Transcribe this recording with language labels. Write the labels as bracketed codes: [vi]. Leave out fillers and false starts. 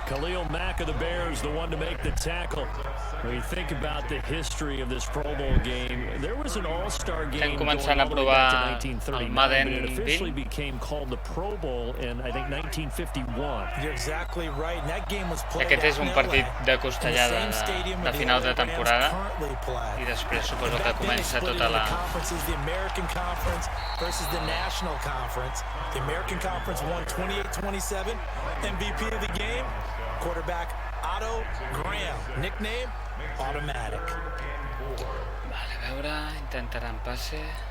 [en] Khalil Mack of the Bears, the one to make the tackle. When you think about the history of this Pro Bowl game, there was an all-star game going all the way back to 1939, but it officially became called the Pro Bowl in, I think, 1951. You're exactly right. And that game was played [ca] Aquest és un partit de costellada de final de temporada i després suposo que comença tota la... [en] The American Conference versus the National Conference. The American Conference won 28-27. MVP of the game, quarterback Otto Graham. Nickname, Automatic. [ca] Vale, a veure, intentaran passe.